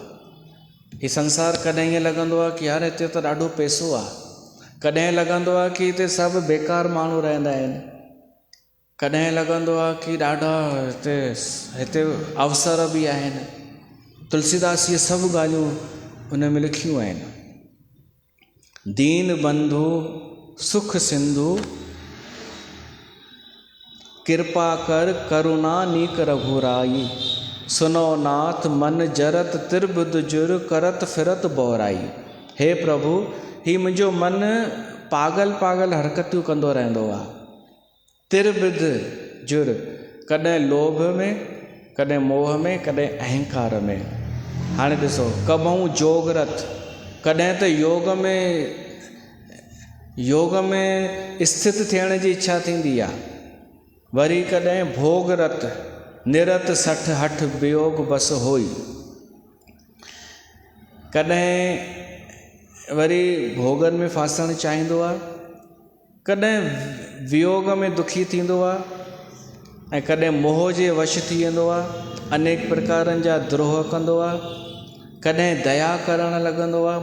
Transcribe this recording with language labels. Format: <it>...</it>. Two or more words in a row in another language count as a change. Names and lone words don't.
<sd>हीउ संसार कॾहिं ईअं लॻंदो आहे कि यार हिते त ॾाढो पैसो आहे, कॾहिं लॻंदो आहे कि हिते सभु बेकार माण्हू रहंदा आहिनि, कॾहिं लॻंदो आहे कि ॾाढा हिते अवसर बि आहिनि। तुलसीदास इहे सभु ॻाल्हियूं हुन में लिखियूं आहिनि।</sd> <awa>दीन बंधु सुख सिंधु, कृपा कर करुणा नीक रघुराई, सुनो नाथ मन जरत त्रिबुध जुर, करत फिरत बोराई।</awa> <sd>हे प्रभु, ही मुंहिंजो मन पागल पागल हरकतियूं कंदो रहंदो आहे।</sd> <awa>त्रिबुध जुर,</awa> <sd>कॾहिं लोभ में, कॾहिं मोह में, कॾहिं अहंकार में। हाणे ॾिसो,</sd> <awa>कबहूं जोगरत,</awa> <sd>कॾहिं त योग में स्थित थियण जी इच्छा थींदी आहे, वरी कॾहिं</sd> <awa>भोगरत, निरत सठ हठ वियोग बस होई।</awa> <sd>कॾहिं वरी भोगनि में फासण चाहींदो आहे, कॾहिं वियोग में दुखी थींदो आहे, ऐं कॾहिं मोह जे वश थी वेंदो आहे, अनेक प्रकारनि जा द्रोह कंदो आहे, कॾहिं दया करणु लॻंदो आहे।</sd>